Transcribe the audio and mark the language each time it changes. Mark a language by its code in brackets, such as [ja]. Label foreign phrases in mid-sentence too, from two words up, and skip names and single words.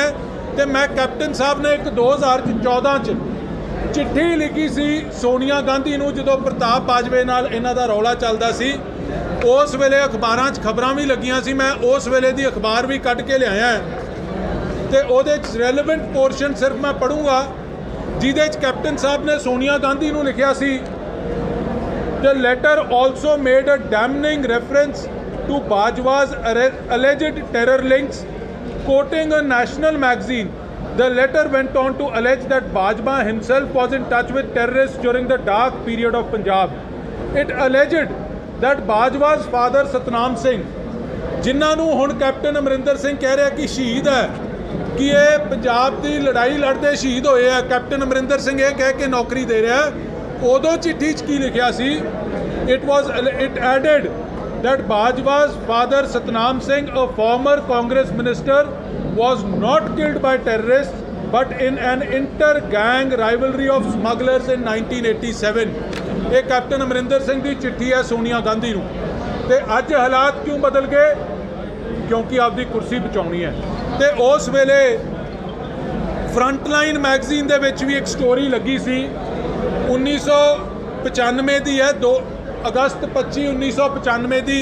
[pa] ਤੇ ਮੈਂ ਕੈਪਟਨ ਸਾਹਿਬ ਨੇ ਇੱਕ 2014 'ਚ ਚਿੱਠੀ ਲਿਖੀ ਸੀ ਸੋਨੀਆ ਗਾਂਧੀ ਨੂੰ, ਜਦੋਂ ਪ੍ਰਤਾਪ ਬਾਜਵੇ ਨਾਲ ਇਹਨਾਂ ਦਾ ਰੌਲਾ ਚੱਲਦਾ ਸੀ। ਉਸ ਵੇਲੇ ਅਖਬਾਰਾਂ 'ਚ ਖਬਰਾਂ ਵੀ ਲੱਗੀਆਂ ਸੀ, ਮੈਂ ਉਸ ਵੇਲੇ ਦੀ ਅਖਬਾਰ ਵੀ ਕੱਢ ਕੇ ਲਿਆਇਆ ਤੇ ਉਹਦੇ 'ਚ [en] relevant portion [pa] ਸਿਰਫ ਮੈਂ ਪੜ੍ਹੂੰਗਾ, ਜਿਹਦੇ 'ਚ ਕੈਪਟਨ ਸਾਹਿਬ ਨੇ ਸੋਨੀਆ ਗਾਂਧੀ ਨੂੰ ਲਿਖਿਆ ਸੀ। [en] The letter also made a damning reference to Bajwa's alleged terror links, quoting a national magazine. The letter went on to allege that Bajwa himself was in touch with terrorists during the dark period of Punjab. It alleged that Bajwa's father Satnam Singh, [pa] ਜਿਨ੍ਹਾਂ ਨੂੰ ਹੁਣ ਕੈਪਟਨ ਅਮਰਿੰਦਰ ਸਿੰਘ ਕਹਿ ਰਿਹਾ ਕਿ ਸ਼ਹੀਦ ਹੈ, ਕਿ ਇਹ ਪੰਜਾਬ ਦੀ ਲੜਾਈ ਲੜਦੇ ਸ਼ਹੀਦ ਹੋਏ ਆ, ਕੈਪਟਨ ਅਮਰਿੰਦਰ ਸਿੰਘ ਇਹ ਕਹਿ ਕੇ ਨੌਕਰੀ ਦੇ ਰਿਹਾ। ਉਦੋਂ ਚਿੱਠੀ 'ਚ ਕੀ ਲਿਖਿਆ ਸੀ? [en] It added that Bajwa's father Satnam Singh, a former Congress minister, was not killed by terrorists but in an inter-gang rivalry of smugglers in 1987. [pa] ਇਹ ਕੈਪਟਨ ਅਮਰਿੰਦਰ ਸਿੰਘ ਦੀ ਚਿੱਠੀ ਹੈ ਸੋਨੀਆ ਗਾਂਧੀ ਨੂੰ। ਤੇ ਅੱਜ ਹਾਲਾਤ ਕਿਉਂ ਬਦਲ ਗਏ? ਕਿਉਂਕਿ ਆਪਦੀ ਕੁਰਸੀ ਬਚਾਉਣੀ ਹੈ। ਤੇ ਉਸ ਵੇਲੇ ਫਰੰਟਲਾਈਨ ਮੈਗਜ਼ੀਨ ਦੇ ਵਿੱਚ ਵੀ ਇੱਕ ਸਟੋਰੀ ਲੱਗੀ ਸੀ, 1995 ਦੀ ਹੈ, 2 ਅਗਸਤ 25 1995 ਦੀ।